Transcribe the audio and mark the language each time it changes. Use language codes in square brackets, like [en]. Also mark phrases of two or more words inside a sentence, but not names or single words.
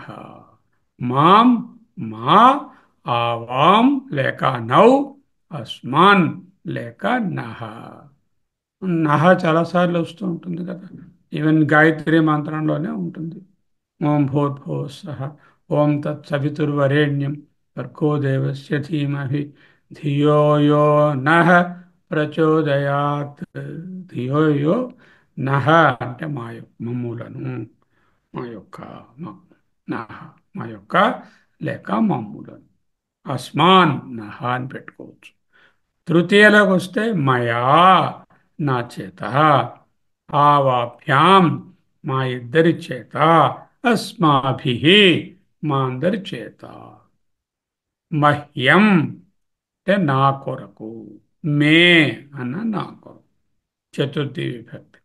[sa] మాం, మా, ఆవాం లేక నౌ, అస్మాన్ లేక నహ. [te] నహ చాలాసార్లు వస్తూ ఉంటుంది కదా, ఈవెన్ గాయత్రి మంత్రంలోనే ఉంటుంది. [sa] ఓం భూర్భువః స్వః, ఓం తత్సవితుర్వరేణ్యం, భర్గో దేవస్య ధీమహి ధియో యో నః ప్రచోదయాత్. ధియో యో నః [te] అంటే మమ్ములను, మా యొక్క మ- నః మా యొక్క లేక మమ్ములను. [sa] అస్మాన్ నః అని పెట్టుకోవచ్చు. [te] తృతీయలోకి వస్తే మయా, నా చేత, ఆవాభ్యాం మా ఇద్దరి చేత, అస్మాభి మా అందరి చేత, మహ్యం అంటే నా కొరకు, మే అన్న నా కొరకు, చతుర్థి విభక్తి.